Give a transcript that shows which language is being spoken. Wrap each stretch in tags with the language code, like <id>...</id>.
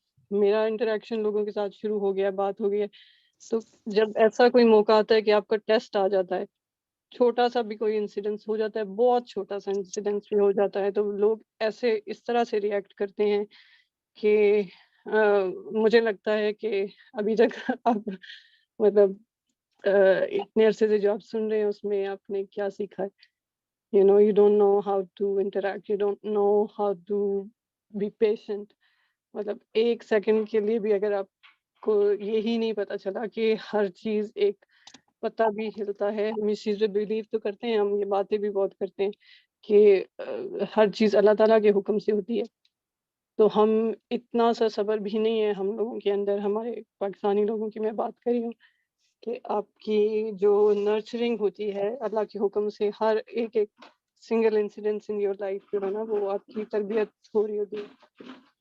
<ur>میرا انٹریکشن لوگوں کے ساتھ شروع ہو گیا, بات ہو گئی ہے, تو جب ایسا کوئی موقع آتا ہے کہ آپ کا ٹیسٹ آ جاتا ہے, چھوٹا سا بھی کوئی انسیڈنس ہو جاتا ہے, بہت چھوٹا سا انسیڈنس بھی ہو جاتا ہے, تو لوگ ایسے اس طرح سے ریئیکٹ کرتے ہیں کہ مجھے لگتا ہے کہ ابھی تک آپ مطلب اتنے عرصے سے جو آپ سن رہے ہیں اس میں آپ نے کیا سیکھا ہے.</ur> <en>You don't know how to interact, you don't know how to be patient.</en> <ur>مطلب 1 سیکنڈ کے لیے بھی اگر آپ کو یہی نہیں پتا چلا کہ ہر چیز, ایک پتا بھی ہلتا ہے, ہم اس چیز پہ بلیو تو کرتے ہیں, ہم یہ باتیں بھی بہت کرتے ہیں کہ ہر چیز اللہ تعالیٰ کے حکم سے ہوتی ہے, تو ہم اتنا سا صبر بھی نہیں ہے ہم لوگوں کے اندر, ہمارے پاکستانی لوگوں کی میں بات کر رہی ہوں, کہ آپ کی جو نرچرنگ ہوتی ہے اللہ کے حکم سے, ہر ایک single incident in your life جو ہے نا وہ آپ کی تربیت ہو رہی ہوتی ہے.</ur>